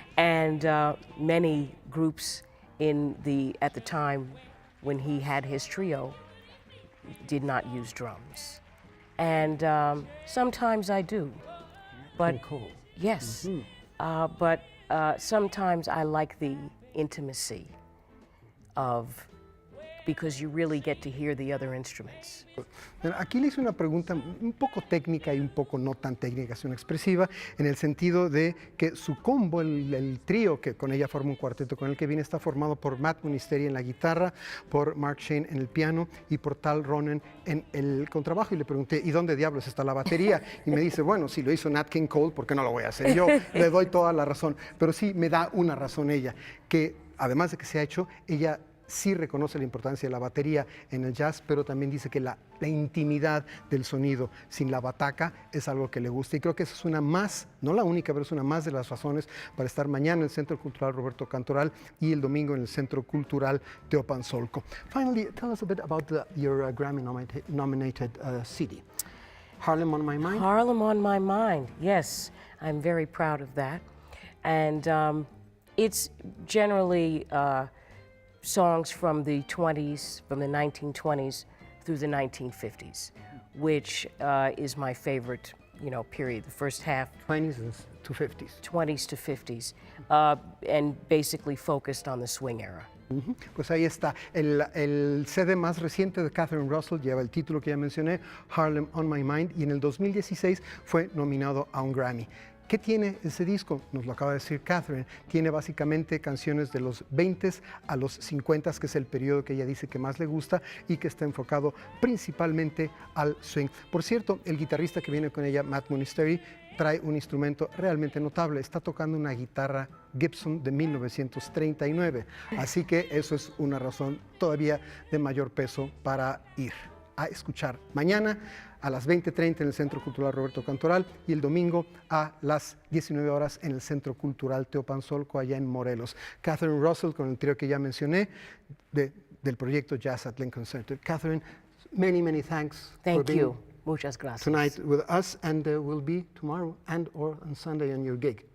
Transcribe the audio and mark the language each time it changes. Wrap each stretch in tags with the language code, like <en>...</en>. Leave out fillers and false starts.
<en>And many groups at the time when he had his trio did not use drums. And sometimes I do. But Cole. yes. Mm-hmm. But sometimes I like the intimacy because you really get to hear the other instruments.</en> <es>Aquí le hice una pregunta un poco técnica y un poco no tan técnica, sino expresiva, en el sentido de que su combo, el trío que con ella forma un cuarteto con el que viene, está formado por Matt Monisteri en la guitarra, por Mark Shane en el piano y por Tal Ronen en el contrabajo. Y le pregunté, ¿y dónde diablos está la batería? Y me dice, bueno, si lo hizo Nat King Cole, ¿por qué no lo voy a hacer yo? Le doy toda la razón. Pero sí me da una razón ella, que además de que se ha hecho, ella sí reconoce la importancia de la batería en el jazz, pero también dice que la intimidad del sonido sin la bataca es algo que le gusta. Y creo que esa es una más, no la única, pero es una más de las razones para estar mañana en el Centro Cultural Roberto Cantoral y el domingo en el Centro Cultural Teopanzolco.</es> <en>Finally, tell us a bit about your Grammy-nominated CD. Harlem on My Mind? Harlem on My Mind, yes. I'm very proud of that. And it's generally songs from the 20s, from the 1920s through the 1950s, which is my favorite, period. The first half. 20s to 50s. 20s to 50s, and basically focused on the swing era.</en> <es>Pues ahí está. El CD más reciente de Catherine Russell lleva el título que ya mencioné, Harlem on My Mind, y en el 2016 fue nominado a un Grammy. ¿Qué tiene ese disco? Nos lo acaba de decir Catherine. Tiene básicamente canciones de los 20s a los 50s, que es el periodo que ella dice que más le gusta y que está enfocado principalmente al swing. Por cierto, el guitarrista que viene con ella, Matt Monisteri, trae un instrumento realmente notable. Está tocando una guitarra Gibson de 1939. Así que eso es una razón todavía de mayor peso para ir a escuchar mañana a las 20:30 en el Centro Cultural Roberto Cantoral y el domingo a las 19 horas en el Centro Cultural Teopanzolco, allá en Morelos. Catherine Russell con el trío que ya mencioné del proyecto Jazz at Lincoln Center.</es> <en>Catherine, many thanks for being</en> <es>Muchas gracias.</es> <en>tonight with us, and we'll be tomorrow and or on Sunday on your gig.</en>